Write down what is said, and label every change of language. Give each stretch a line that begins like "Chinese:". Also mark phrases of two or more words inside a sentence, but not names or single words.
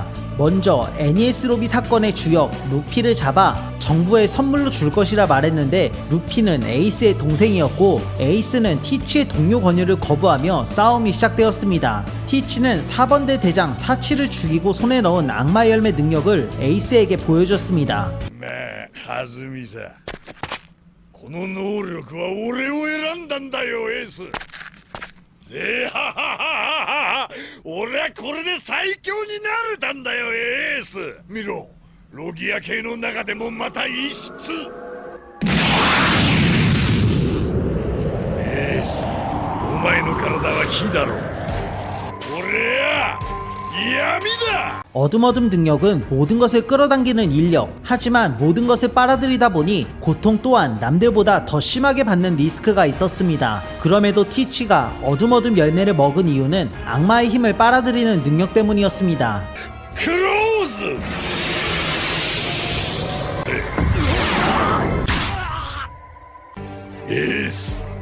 Korean: 먼저 NES 로비 사건의 주역 루피를 잡아 정부에 선물로 줄 것이라 말했는데 루피는 에이스의 동생이었고 에이스는 티치의 동료 권유를 거부하며 싸움이 시작되었습니다. 티치는 4번대 대장 사치를 죽이고 손에 넣은 악마 열매 능력을 에이스에게 보여줬습니다.
Japanese: まあ、弾みさ。この能力は俺を選んだんだよ、エース。ぜはははは。俺はこれで最強になれたんだよ、エース。見ろ、ロギア系の中でもまた異質。エース、お前の体は火だろ。俺は闇だ。
Korean: 어둠어둠 능력은 모든 것을 끌어당기는 인력. 하지만 모든 것을 빨아들이다 보니 고통 또한 남들보다 더 심하게 받는 리스크가 있었습니다. 그럼에도 티치가 어둠어둠 열매를 먹은 이유는 악마의 힘을 빨아들이는 능력 때문이었습니다. 크로우즈! 에이스!